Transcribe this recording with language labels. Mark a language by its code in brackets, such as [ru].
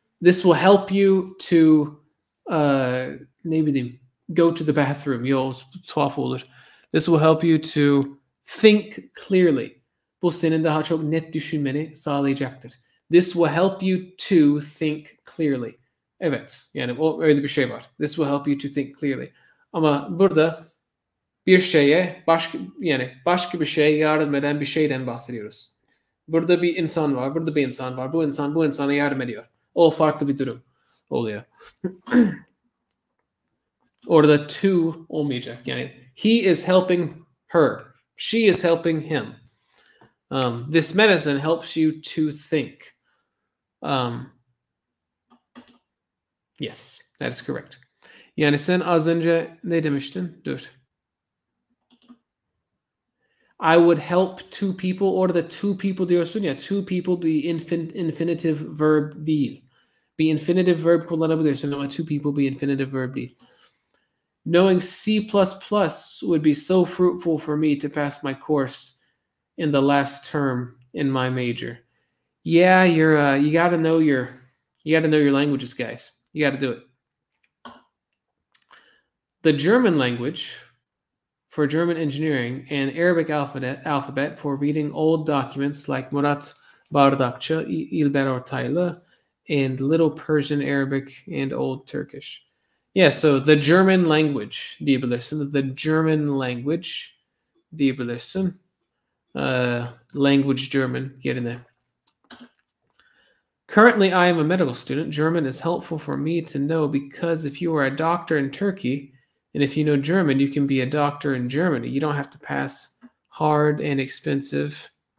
[en] This will help you to [tr] ne bileyim, [en] go to the bathroom. [tr] Yol tuhaf olur. [en] This will help you to think clearly. [tr] Bu senin daha çok net düşünmeni sağlayacaktır. [en] This will help you to think clearly. [tr] Evet, yani öyle bir şey var. [en] This will help you to think clearly. [tr] Ama burada bir şeye başka bir şeye yardım eden bir şeyden bahsediyoruz. Burada bir insan var, burada bir insan var. Bu insana yardım ediyor. O farklı bir durum oluyor. Orada to olmayacak. Yani [en] he is helping her. She is helping him. This medicine helps you to think. Yes, that is correct. [tr] Yani sen az önce ne demiştin? Dur. [en] I would help two people. [tr] Orada two people diyorsun ya. Two people bir infinitive verb değil. Bir infinitive verb kullanabilirsin ama two people bir infinitive verb değil. [en] Knowing C++ would be so fruitful for me to pass my course in the last term in my major. Yeah, you got to know your languages, guys. You got to do it. The German language for German engineering and Arabic alphabet for reading old documents like Murat Bardakçı, İlber Ortaylı, and Little Persian Arabic and Old Turkish. Yeah, so the German language diyebilirsin. The German language diyebilirsin. Language German yerine. Currently, I am a medical student. German is helpful for me to know because if you are a doctor in Turkey, and if you know German, you can be a doctor in Germany. You don't have to pass hard and expensive.